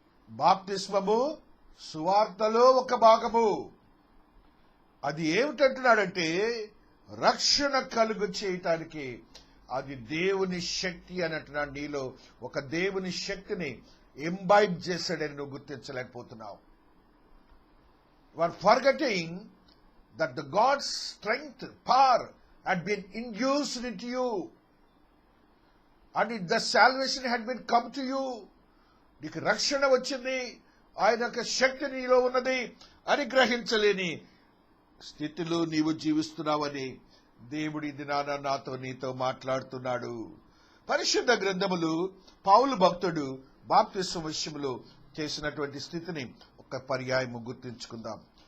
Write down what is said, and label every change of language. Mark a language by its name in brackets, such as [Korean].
[Telugu] బాప్తిస్మము సువార్తలో ఒక భాగము. అది ఏమిటంటున్నాడంటే రక్షణ కలుగు చేయటానికి అది దేవుని శక్తి అని అంటున్నాడు. నీలో ఒక దేవుని శక్తిని ఇంబైబ్ చేశాడని నువ్వు గుర్తించలేకపోతున్నావు. [English] You are forgetting that the God's strength, power had been induced into you, and the salvation had been come to you. [Telugu] నీకు రక్షణ వచ్చింది, ఆయన యొక్క శక్తి నీలో ఉన్నది అని గ్రహించలేని స్థితిలో నీవు జీవిస్తున్నావని దేవుడి దినాన నాతో నీతో మాట్లాడుతున్నాడు. పరిశుద్ధ గ్రంథములు పౌలు భక్తుడు బాప్తిస్మ విషయంలో చేసినటువంటి స్థితిని ఒక పర్యాయము గుర్తించుకుందాం.